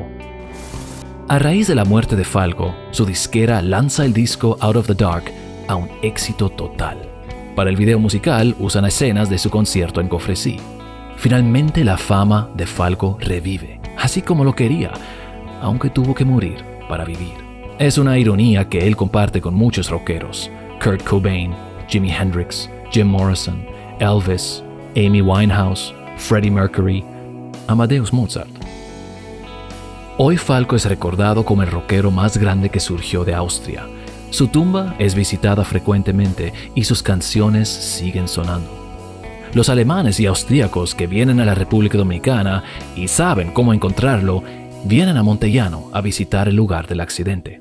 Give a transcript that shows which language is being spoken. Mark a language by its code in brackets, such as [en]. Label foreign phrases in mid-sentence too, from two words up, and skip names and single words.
[es] A raíz de la muerte de Falco, su disquera lanza el disco Out of the Dark a un éxito total. Para el video musical usan escenas de su concierto en Cofresí. Finalmente la fama de Falco revive, así como lo quería, aunque tuvo que morir para vivir. Es una ironía que él comparte con muchos rockeros, Kurt Cobain, Jimi Hendrix, Jim Morrison, Elvis, Amy Winehouse, Freddie Mercury, Amadeus Mozart. Hoy Falco es recordado como el rockero más grande que surgió de Austria. Su tumba es visitada frecuentemente y sus canciones siguen sonando. Los alemanes y austríacos que vienen a la República Dominicana y saben cómo encontrarlo, vienen a Montellano a visitar el lugar del accidente.